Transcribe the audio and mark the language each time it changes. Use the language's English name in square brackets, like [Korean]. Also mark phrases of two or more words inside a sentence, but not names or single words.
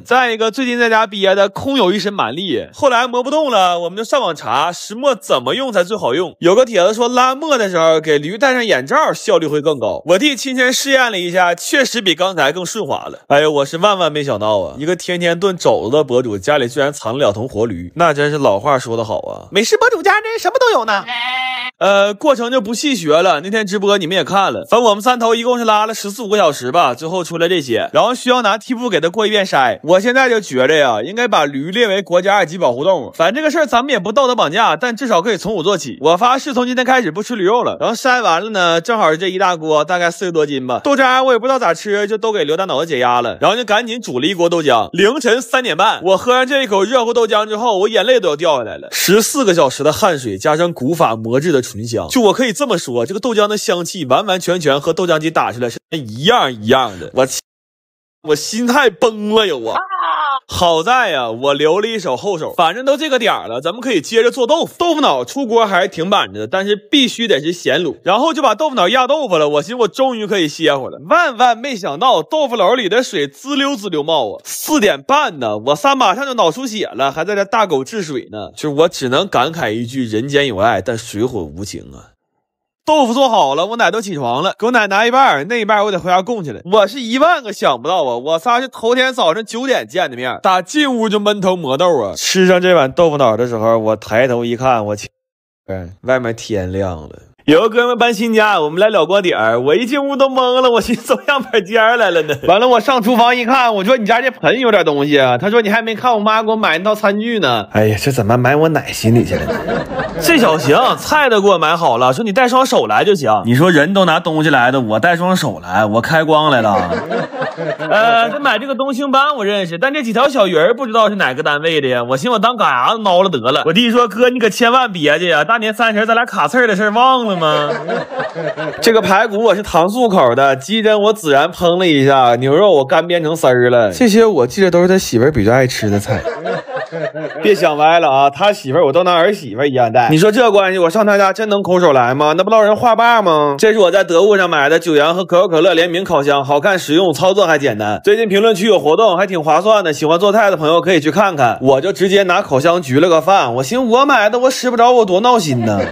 [Chinese] 再一個最近在家憋的空有一身蠻力，後來磨不動了，我們就上網查石磨怎麼用才最好用。有個帖子說拉磨的時候給驢戴上眼罩效率會更高。我弟親身試驗了一下，確實比剛才更順滑了。哎呦，我是萬萬沒想到啊，一個天天燉肘子的博主家裡居然藏了2头活驢，那真是老話說得好啊，美食博主家真什么都有呢。过程就不細學了，那天直播你們也看了，反正我們3头一共是拉了14、15個小時吧，最後出來這些，然後需要拿屉布給它過一遍篩。我現在就覺着呀，應該把驢列為國家2級保護動物。反正這個事兒咱們也不道德綁架，但至少可以從我做起。我發誓從今天開始不吃驢肉了。然後篩完了呢，正好是這一大鍋，大概40多斤吧。豆渣我也不知道咋吃，就都給刘大腦子解壓了，然後就趕緊煮了一鍋豆漿。凌晨3點半，我喝上這一口熱乎豆浆之後，我眼淚都要掉下來了。14個小時的汗水加上古法磨制的醇香，就我可以這麼說，這個豆漿的香氣完完全全和豆漿機打出來是一樣的。我心態崩了有啊！好在呀，我留了一手后手，反正都這個點了，咱們可以接着做豆腐。豆腐腦出鍋還是挺板着的，但是必須得是鹹滷。然後就把豆腐腦壓豆腐了，我尋思我終於可以歇會了。萬萬沒想到，豆腐篓裡的水滋溜滋溜冒啊！4點半呢，我仨馬上就腦出血了，還在這大狗治水呢。就我只能感慨一句：人間有愛，但水火無情啊。豆腐做好了，我奶都起床了，给我奶拿一半，那一半我得回家供去了。我是10000個想不到啊，我仨是头天早上9 點見的面，打進屋就悶頭磨豆啊。吃上這碗豆腐腦的時候，我抬頭一看，我去，外面天亮了。有個哥們搬新家，我們來了光點兒，我一進屋都懵了，我寻思走樣板間來了呢。完了，我上廚房一看，我說你家這盆有點東西啊。他說你還沒看我媽給我買那套餐具呢。哎呀，這怎麼埋我奶心裡去了呢？這小行菜都給我买好了，說你帶雙手來就行。你說人都拿東西來的，我帶雙手來，我開光来了。这买这個東星斑我認識，但這幾條小魚兒不知道是哪個單位的呀。我尋思我當嘎牙子撈了得了。我弟說哥你可千萬別介呀，大年30咱倆卡刺兒的事兒忘了嗎？這個排骨我是糖醋口的，雞胗我孜然烹了一下，牛肉我乾煸成絲兒了。這些我記得都是他媳婦兒比較愛吃的菜。別想歪了啊，他媳婦兒我都拿兒媳婦一樣帶。你說這關係，我上他家真能空手來嗎？那不落人話霸嗎？這是我在得物上買的9元和可口可樂聯名烤箱，好看實用，操作還簡單。最近評論區有活動，還挺划算的，喜歡做菜的朋友可以去看看。我就直接拿烤箱焗了個飯，我尋思我買的我吃不着，我多鬧心呢。